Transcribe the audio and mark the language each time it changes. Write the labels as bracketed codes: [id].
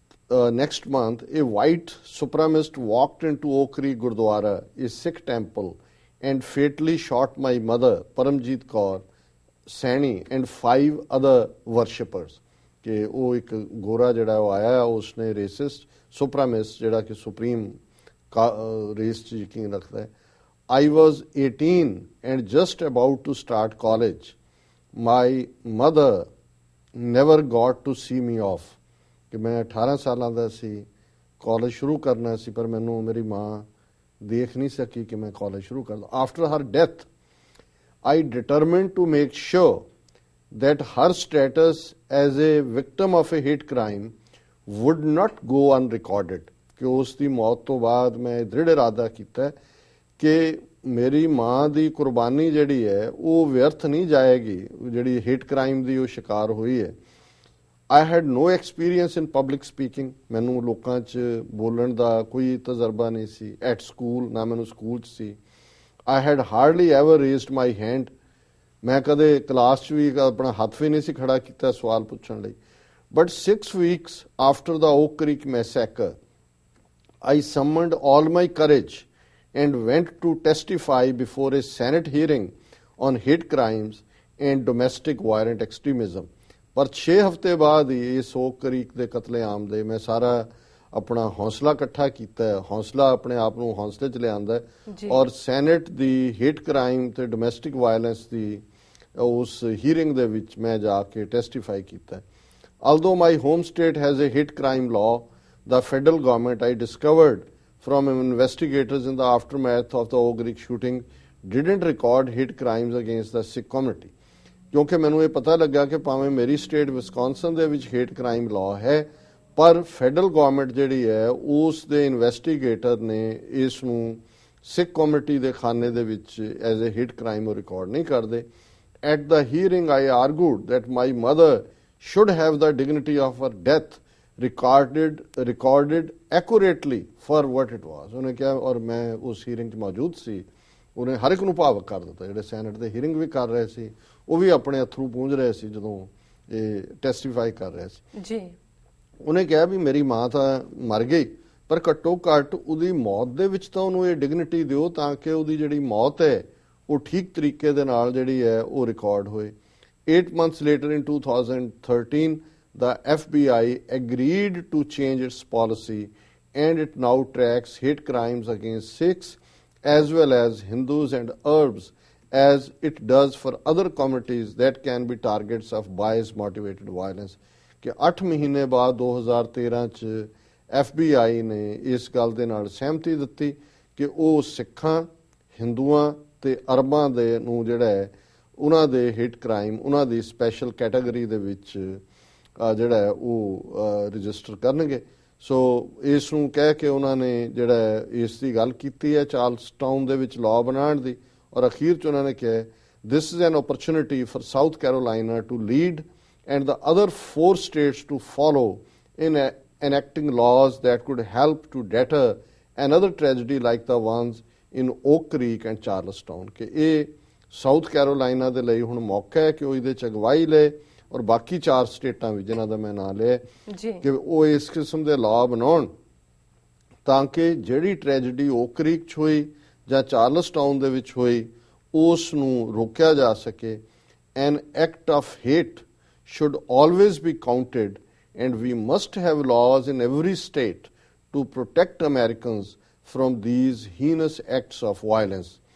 [en] next month, a white supremacist walked into Oak Creek Gurdwara, a Sikh temple, and fatally shot my mother, Paramjeet Kaur Saini, and 5 other worshippers. [pa] कि ਉਹ ਇੱਕ ਗੋਰਾ ਜਿਹੜਾ ਉਹ ਆਇਆ, ਉਸਨੇ ਰੇਸਿਸਟ ਸੁਪਰਾਮਿਸਟ ਜਿਹੜਾ ਕਿ ਸੁਪਰੀਮ ਰੇਸ 'ਚ ਯਕੀਨ ਰੱਖਦਾ ਹੈ. [en] I was 18 and just about to start college. My mother never got to see me off. [pa] ਕਿ ਮੈਂ 18 ਸਾਲਾਂ ਦਾ ਸੀ, ਕਾਲਜ ਸ਼ੁਰੂ ਕਰਨਾ ਸੀ, ਪਰ ਮੈਨੂੰ ਮੇਰੀ ਮਾਂ ਦੇਖ ਨਹੀਂ ਸਕੀ ਕਿ ਮੈਂ ਕਾਲਜ ਸ਼ੁਰੂ ਕਰਦਾ. [en] After her death, I determined to make sure that her status as a victim of a hate crime would not go unrecorded. [pa] ਕਿ ਉਸ ਦੀ ਮੌਤ ਤੋਂ ਬਾਅਦ ਮੈਂ ਦ੍ਰਿੜ ਇਰਾਦਾ ਕੀਤਾ ਕਿ ਮੇਰੀ ਮਾਂ ਦੀ ਕੁਰਬਾਨੀ ਜਿਹੜੀ ਹੈ ਉਹ ਵਿਅਰਥ ਨਹੀਂ ਜਾਏਗੀ, ਜਿਹੜੀ ਹੇਟ ਕ੍ਰਾਈਮ ਦੀ ਉਹ ਸ਼ਿਕਾਰ ਹੋਈ ਹੈ. [en] I had no experience in public speaking. [pa] ਮੈਨੂੰ ਲੋਕਾਂ 'ਚ ਬੋਲਣ ਦਾ ਕੋਈ ਤਜਰਬਾ ਨਹੀਂ ਸੀ. [en] At school, [pa] ਨਾ ਮੈਨੂੰ ਸਕੂਲ 'ਚ ਸੀ. [en] I had hardly ever raised my hand. [pa] ਮੈਂ ਕਦੇ ਕਲਾਸ 'ਚ ਵੀ ਆਪਣਾ ਹੱਥ ਵੀ ਨਹੀਂ ਸੀ ਖੜਾ ਕੀਤਾ ਸਵਾਲ ਪੁੱਛਣ ਲਈ. [en] But 6 weeks after the Oak Creek massacre, I summoned all my courage and went to testify before a Senate hearing on hate crimes and domestic violent extremism. [pa] ਪਰ 6 ਹਫ਼ਤੇ ਬਾਅਦ ਹੀ ਇਸ ਓਕ ਕਰੀਕ ਦੇ ਕਤਲੇਆਮ ਦੇ ਮੈਂ ਸਾਰਾ ਆਪਣਾ ਹੌਸਲਾ ਇਕੱਠਾ ਕੀਤਾ ਹੈ, ਹੌਸਲਾ ਆਪਣੇ ਆਪ ਨੂੰ ਹੌਸਲੇ 'ਚ ਲਿਆਂਦਾ ਹੈ ਔਰ ਸੈਨੇਟ ਦੀ ਹੇਟ ਕ੍ਰਾਈਮ ਤੇ ਡੋਮੈਸਟਿਕ ਵਾਇਲੈਂਸ ਦੀ ਉਸ ਹੀਅਰਿੰਗ ਦੇ ਵਿੱਚ ਮੈਂ ਜਾ ਕੇ ਟੈਸਟੀਫਾਈ ਕੀਤਾ. [en] Although my home state has a hate crime law, the federal government, I discovered from investigators in the aftermath of the Oak Creek shooting, didn't record hate crimes against the Sikh community. [pa] ਕਿਉਂਕਿ ਮੈਨੂੰ ਇਹ ਪਤਾ ਲੱਗਾ ਕਿ ਭਾਵੇਂ ਮੇਰੀ state Wisconsin ਦੇ ਵਿੱਚ ਹੇਟ ਕ੍ਰਾਈਮ ਲਾਅ ਹੈ, ਪਰ ਫੈਡਰਲ ਗਵਰਨਮੈਂਟ ਜਿਹੜੀ ਹੈ ਉਸ ਦੇ ਇਨਵੈਸਟੀਗੇਟਰ ਨੇ ਇਸ ਨੂੰ ਸਿੱਖ ਕਮਿਊਨਿਟੀ ਦੇ ਖਾਨੇ ਦੇ ਵਿੱਚ ਐਜ਼ ਅ ਹੇਟ ਕ੍ਰਾਈਮ ਉਹ ਰਿਕਾਰਡ ਨਹੀਂ ਕਰਦੇ. [en] At the hearing, I argued that my mother should have the dignity of her death recorded accurately for what it was. [pa] ਉਹਨੇ ਕਿਹਾ, ਔਰ ਮੈਂ ਉਸ ਹੀਅਰਿੰਗ 'ਚ ਮੌਜੂਦ ਸੀ, ਉਹਨੇ ਹਰ ਇੱਕ ਨੂੰ ਭਾਵਕ ਕਰ ਦਿੱਤਾ. ਜਿਹੜੇ ਸੈਨੇਟ ਦੇ ਹੀਅਰਿੰਗ ਵੀ ਕਰ ਰਹੇ ਸੀ ਉਹ ਵੀ ਆਪਣੇ ਅਥਰੂ ਪੂੰਝ ਰਹੇ ਸੀ ਜਦੋਂ ਇਹ ਟੈਸਟੀਫਾਈ ਕਰ ਰਹੇ ਸੀ ਜੀ. ਉਹਨੇ ਕਿਹਾ ਵੀ ਮੇਰੀ ਮਾਂ ਤਾਂ ਮਰ ਗਈ, ਪਰ ਘੱਟੋ ਘੱਟ ਉਹਦੀ ਮੌਤ ਦੇ ਵਿੱਚ ਤਾਂ ਉਹਨੂੰ ਇਹ ਡਿਗਨਿਟੀ ਦਿਓ ਤਾਂ ਕਿ ਉਹਦੀ ਜਿਹੜੀ ਮੌਤ ਹੈ ਉਹ ਠੀਕ ਤਰੀਕੇ ਦੇ ਨਾਲ ਜਿਹੜੀ ਹੈ ਉਹ ਰਿਕਾਰਡ ਹੋਏ. [en] 8 months later in 2013, the FBI agreed to change its policy and it now tracks hate crimes against Sikhs as well as Hindus and Arabs as it does for other communities that can be targets of bias motivated violence. [pa] ਕਿ 8 ਮਹੀਨੇ ਬਾਅਦ 2013 ਚ FBI ਨੇ ਇਸ ਗੱਲ ਦੇ ਨਾਲ ਸਹਿਮਤੀ ਦਿੱਤੀ ਕਿ ਉਹ ਸਿੱਖਾਂ, ਹਿੰਦੂਆਂ ਤੇ ਅਰਬਾਂ ਦੇ ਨੂੰ ਜਿਹੜਾ ਹੈ ਉਹਨਾਂ ਦੇ ਹੇਟ ਕ੍ਰਾਈਮ ਉਹਨਾਂ ਦੀ ਸਪੈਸ਼ਲ ਕੈਟਾਗਰੀ ਦੇ ਵਿੱਚ ਜਿਹੜਾ ਹੈ ਉਹ ਰਜਿਸਟਰ ਕਰਨਗੇ. ਸੋ ਇਸ ਨੂੰ ਕਹਿ ਕੇ ਉਹਨਾਂ ਨੇ ਜਿਹੜਾ ਇਸ ਦੀ ਗੱਲ ਕੀਤੀ ਹੈ ਚਾਰਲਸ ਟਾਊਨ ਦੇ ਵਿੱਚ ਲਾਅ ਬਣਾਉਣ ਦੀ, ਔਰ ਅਖੀਰ 'ਚ ਉਹਨਾਂ ਨੇ ਕਿਹਾ [en] This is an opportunity for South Carolina to lead and the other 4 states to follow in enacting laws that could help to deter another tragedy like the ones in Oak Creek and Charlestown. [pa] ਕਿ ਇਹ south Carolina ਦੇ ਲਈ ਹੁਣ ਮੌਕਾ ਹੈ ਕਿ ਉਹ ਇਹਦੇ 'ਚ ਅਗਵਾਈ ਲਏ ਔਰ ਬਾਕੀ 4 ਸਟੇਟਾਂ ਵੀ ਜਿਨ੍ਹਾਂ ਦਾ ਮੈਂ ਨਾਂ ਲਿਆ ਕਿ ਉਹ ਇਸ ਕਿਸਮ ਦੇ ਲਾਅ ਬਣਾਉਣ ਤਾਂ ਕਿ ਜਿਹੜੀ ਟ੍ਰੈਜਡੀ ਓਕ ਕਰੀਕ 'ਚ ਹੋਈ ਜਾਂ ਚਾਰਲਸਟਾਊਨ ਦੇ ਵਿੱਚ ਹੋਈ ਉਸ ਨੂੰ ਰੋਕਿਆ ਜਾ ਸਕੇ. [en] An act of hate should always be counted and we must have laws in every state to protect Americans from these heinous acts of violence.